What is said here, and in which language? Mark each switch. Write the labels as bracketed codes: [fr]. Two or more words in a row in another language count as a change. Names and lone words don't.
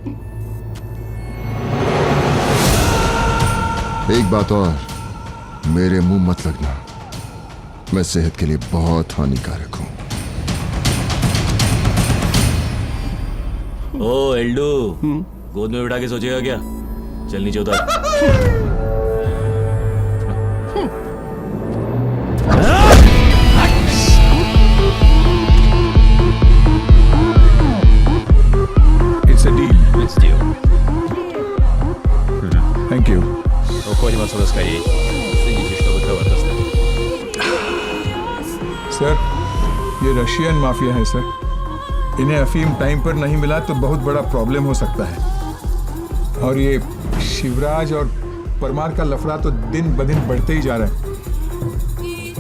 [hi] एक बात और, मेरे मुंह मत लगना, मैं सेहत के लिए बहुत हानिकारक हूं। ओ एल्डू, गोद में बिठा के सोचेगा क्या? चल नीचे उतर। [en] It's a deal. It's deal. Thank you. [ru] Уходим отсюда скорее. Следите, чтобы товар доставили. [hi] सर, ये रशियन माफिया है सर। इन्हें अफीम टाइम पर नहीं मिला तो बहुत बड़ा प्रॉब्लम हो सकता है। और ये शिवराज और परमार का लफड़ा तो दिन ब दिन बढ़ते ही जा रहा है।